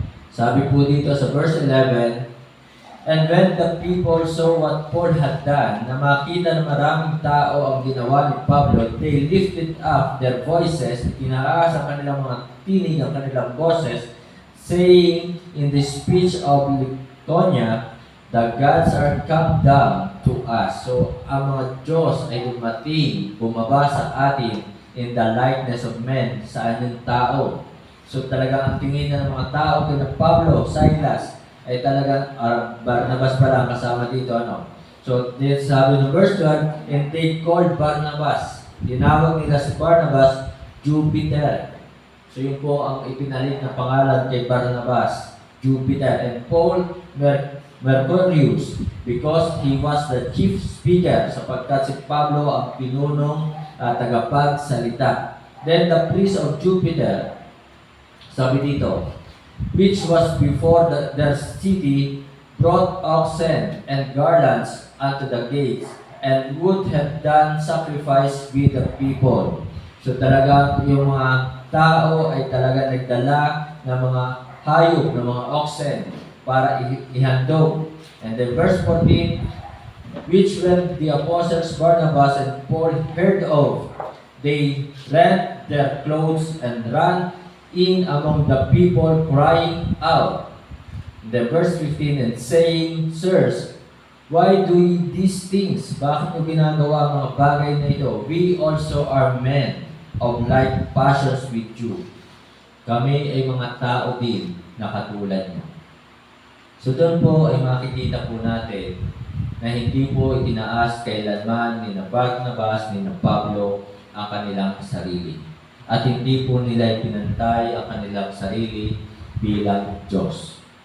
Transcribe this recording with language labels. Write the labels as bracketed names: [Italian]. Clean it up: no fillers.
[Filipino] Sabi po dito sa [English] verse 11, and when the people saw what Paul had done, [Filipino] na makita ng maraming tao ang ginawa ni Pablo, [English] they lifted up their voices, [Filipino] itinaas ang kanilang mga tinig, ang kanilang boses, [English] saying in the speech of Lycaonia, the gods are come down to us. [Filipino] So, ang mga Diyos ay dumating, bumaba sa atin [English] in the likeness of men, [Filipino] sa anyong tao. So, talagang ang tingin ng mga tao kina Pablo, Silas, ay talagang Barnabas pa lang kasama dito. [English] So, this [Filipino] sabi ng [English] verse 12, and they called Barnabas. [Filipino] Tinawag nila si Barnabas, Jupiter. So, yun po ang ipinalit na pangalan kay Barnabas, Jupiter. [English] And Paul, Mercurius, because he was the chief speaker, [Filipino] sapagkat si Pablo ang pinunong tagapagsalita. [English] Then the priest of Jupiter, [Filipino] sabi dito, [English] which was before their city, brought oxen and garlands unto the gates, and would have done sacrifice with the people. [Filipino] So talagang yung mga tao ay talaga nagdala ng mga hayop, ng mga oxen, para ihandog. [English] And then verse 14, which when the apostles Barnabas and Paul heard of, they rent their clothes and ran in among the people, crying out. The verse 15, and saying, sirs, why do ye these things? [Filipino] Bakit mo ginagawa ang mga bagay na ito? [English] We also are men of like passions with you. [Filipino] Kami ay mga tao din na katulad mo. So doon po ay makikita po natin na hindi po itinaas kailanman ni Barnabas ni Pablo ang kanilang sarili. At hindi po nila ipinantay ang kanilang sarili bilang Diyos.